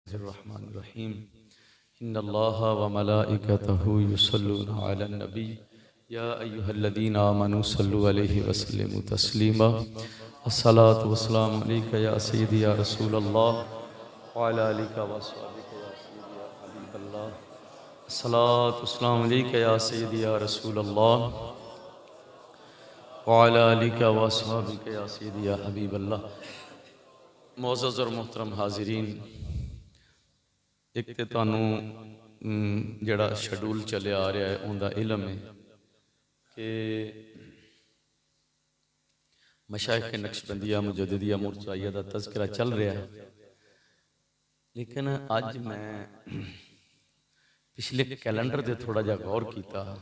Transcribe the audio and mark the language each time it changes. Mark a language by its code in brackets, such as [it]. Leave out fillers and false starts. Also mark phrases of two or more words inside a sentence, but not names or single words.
[ar] بسم الله الرحمن الرحيم إن الله وملائكته يصلون على النبي يا أيها الذين آمنوا صلوا عليه وسلموا تسليما الصلاة والسلام عليك يا سيدي يا رسول الله وعلى آلك وأصحابك يا سيدي يا حبيب الله الصلاة والسلام عليك يا سيدي يا رسول الله وعلى آلك وأصحابك يا سيدي يا حبيب الله. [ur] معزز اور محترم حاضرین، ایک تو [pa] ਤੁਹਾਨੂੰ ਜਿਹੜਾ [ur] شیڈول چلے آ رہا ہے ان کا علم ہے کہ مشائخ نقشبندیہ مجددیہ مرتضائیہ کا تذکرہ چل رہا ہے، لیکن اج میں پچھلے کیلنڈر سے تھوڑا جا غور کیا.